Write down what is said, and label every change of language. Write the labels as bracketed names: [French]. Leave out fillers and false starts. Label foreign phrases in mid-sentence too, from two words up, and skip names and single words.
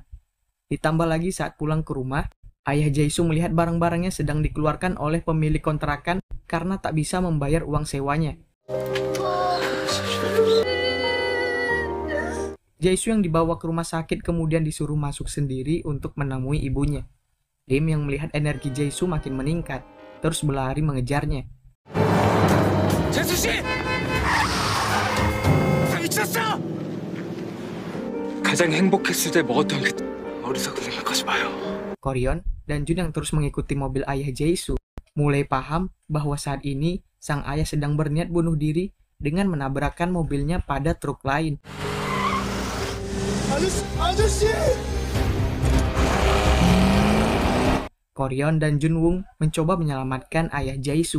[Indonesian] Ditambah lagi saat pulang ke rumah, ayah Jae-soo melihat barang-barangnya sedang dikeluarkan oleh pemilik kontrakan karena tak bisa membayar uang sewanya. Jae-soo yang dibawa ke rumah sakit kemudian disuruh masuk sendiri untuk menemui ibunya. Lim yang melihat energi Jae-soo makin meningkat, terus berlari mengejarnya. [Korean] 재수 씨! 미쳤어! 가장 행복했을 때 먹었던 그 어리석은 생각하지 마요. [Indonesian] Koryon dan Jun yang terus mengikuti mobil ayah Jae-soo mulai paham bahwa saat ini sang ayah sedang berniat bunuh diri dengan menabrakkan mobilnya pada truk lain. [Korean] 아저씨! [Indonesian] Koryon dan Junwoong mencoba menyelamatkan ayah Jae-soo.